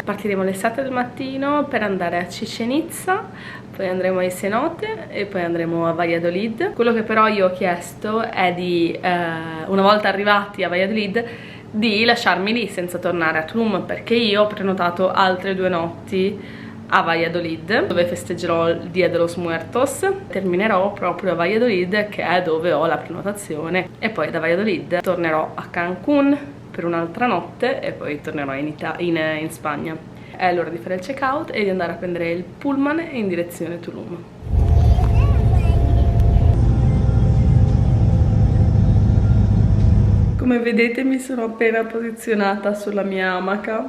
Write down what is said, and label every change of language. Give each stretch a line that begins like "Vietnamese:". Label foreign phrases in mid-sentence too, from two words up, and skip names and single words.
Italian: Partiremo alle 7 del mattino per andare a Chichén Itzá, poi andremo ai cenote e poi andremo a Valladolid. Quello che però io ho chiesto è di, una volta arrivati a Valladolid, di lasciarmi lì senza tornare a Tulum, perché io ho prenotato altre 2 notti a Valladolid, dove festeggerò il Dia de los Muertos. Terminerò proprio a Valladolid, che è dove ho la prenotazione, e poi da Valladolid tornerò a Cancun per un'altra notte e poi tornerò in Spagna. È l'ora di fare il check out e di andare a prendere il pullman in direzione Tulum. Come vedete mi sono appena posizionata sulla mia amaca.